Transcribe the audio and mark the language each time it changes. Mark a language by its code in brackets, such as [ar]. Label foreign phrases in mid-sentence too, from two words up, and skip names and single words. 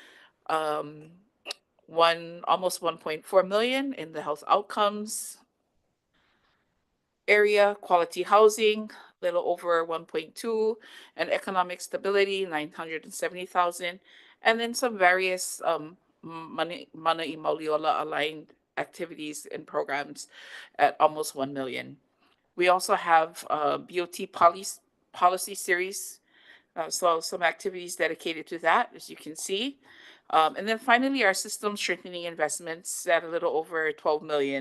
[en] Almost 1.4 million in the health outcomes area, quality housing, little over 1.2, and economic stability, 970,000, and then some various manaʻo Mauliola aligned activities and programs at almost 1 million. We also have BOT policy series, so some activities dedicated to that, as you can see. And then finally, our system strengthening investments at a little over 12 million.